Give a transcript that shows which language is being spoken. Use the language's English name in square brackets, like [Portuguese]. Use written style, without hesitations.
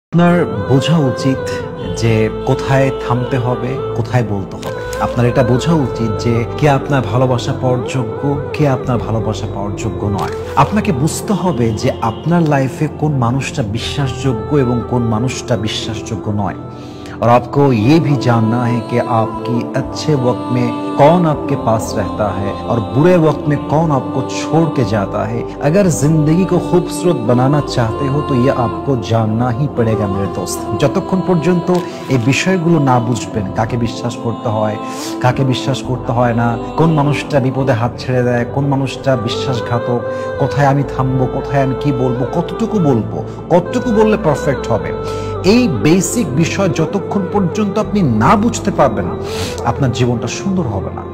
[Bangla] আপনার বোঝা উচিত যে কোথায় থামতে হবে, কোথায় বলতে হবে। আপনার এটা বোঝা উচিত যে কে আপনার ভালোবাসা পাওয়ার যোগ্য, কে আপনার ভালোবাসা পাওয়ার যোগ্য নয়। আপনাকে বুঝতে হবে যে আপনার লাইফে কোন মানুষটা বিশ্বাসযোগ্য এবং কোন মানুষটা বিশ্বাসযোগ্য নয়। [Hindi] और आपको ये भी जानना है कि आपकी अच्छे वक्त में कौन आपके पास रहता है और बुरे वक्त में कौन आपको छोड़ के जाता है। अगर जिंदगी को खूबसूरत बनाना चाहते हो तो ये आपको जानना ही पड़ेगा मेरे दोस्त। [Bangla] যতক্ষণ পর্যন্ত এই বিষয়গুলো না বুঝবেন, কাকে বিশ্বাস করতে হয়, কাকে বিশ্বাস করতে হয় না, কোন মানুষটা বিপদে হাত ছেড়ে দেয়, কোন মানুষটা বিশ্বাসঘাতক, কোথায় আমি থামবো, কোথায় আমি কি বলবো, কতটুকু বললে পারফেক্ট হবে, এই বেসিক বিষয় যতক্ষণ পর্যন্ত আপনি না বুঝতে পারবেন আপনার জীবনটা সুন্দর হবে না।